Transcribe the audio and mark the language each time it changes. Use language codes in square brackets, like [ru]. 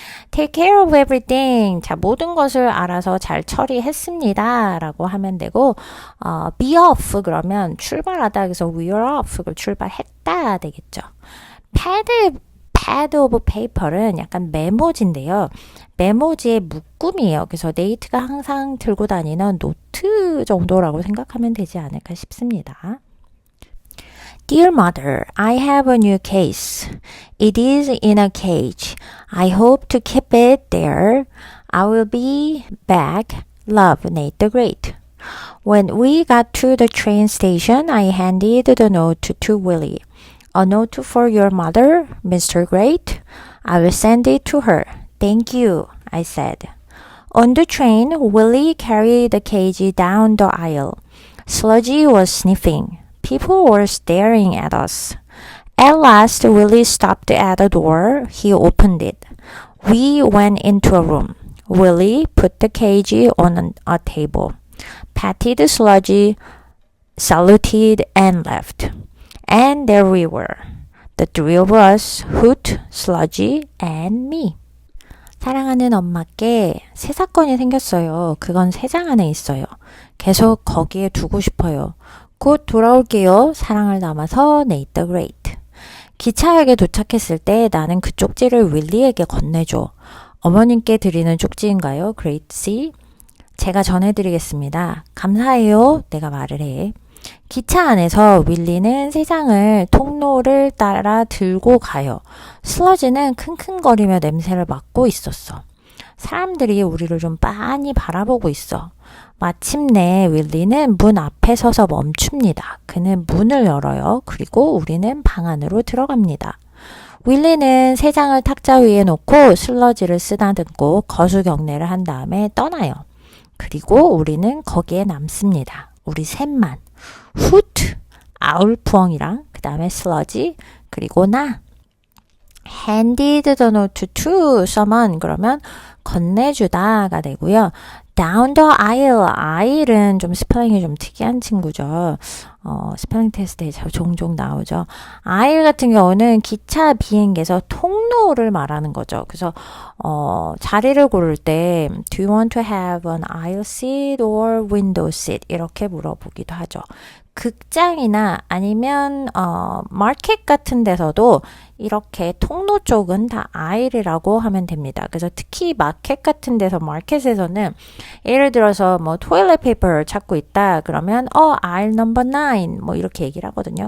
[en] Take care of everything [ko] 자 모든 것을 알아서 잘 처리했습니다 라고 하면 되고 be off 그러면 출발하다 그래서 [en] we are off [ko] 출발했다 되겠죠. pad of paper는 약간 메모지인데요. 메모지의 묶음이에요. 그래서 네이트가 항상 들고 다니는 노트 정도라고 생각하면 되지 않을까 싶습니다. [en] Dear mother, I have a new case. It is in a cage. I hope to keep it there. I will be back. Love, Nate the Great. When we got to the train station, I handed the note to Willie. A note for your mother, Mr. Great. I will send it to her. Thank you, I said. On the train, Willie carried the cage down the aisle. Sludgy was sniffing. People were staring at us. At last, Willie stopped at the door. He opened it. We went into a room. Willie put the cage on a table, patted Sludgy, saluted, and left. And there we were. The three of us, Hoot, Sludgy, and me. [ko] 사랑하는 엄마께 새 사건이 생겼어요. 그건 세 장 안에 있어요. 계속 거기에 두고 싶어요. 곧 돌아올게요. 사랑을 담아서 Nate the Great. 기차역에 도착했을 때 나는 그 쪽지를 윌리에게 건네줘. 어머님께 드리는 쪽지인가요? Great C. 제가 전해드리겠습니다. 감사해요. 내가 말을 해. 기차 안에서 윌리는 세 장을 통로를 따라 들고 가요. 슬러지는 킁킁거리며 냄새를 맡고 있었어. 사람들이 우리를 좀 빤히 바라보고 있어. 마침내 윌리는 문 앞에 서서 멈춥니다. 그는 문을 열어요. 그리고 우리는 방 안으로 들어갑니다. 윌리는 세 장을 탁자 위에 놓고 슬러지를 쓰다듬고 거수경례를 한 다음에 떠나요. 그리고 우리는 거기에 남습니다. 우리 셋만. 후트, 아울푸엉이랑 그 다음에 슬러지, 그리고 나. [en] handed the note to someone [ko] 그러면 건네주다가 되고요. [en] down the aisle, [ko] aisle은 좀 스펠링이 좀 특이한 친구죠. 스펠링 테스트에 종종 나오죠. aisle 같은 경우는 기차 비행기에서 통로를 말하는 거죠. 그래서 자리를 고를 때 [en] do you want to have an aisle seat or window seat [ko] 이렇게 물어보기도 하죠. 극장이나 아니면 마켓 같은 데서도 이렇게 통로 쪽은 다 aisle이라고 하면 됩니다. 그래서 특히 마켓 같은 데서 마켓에서는 예를 들어서 뭐 토일렛 페이퍼 찾고 있다 그러면 [en] aisle number 9 [ko] 뭐 이렇게 얘기를 하거든요.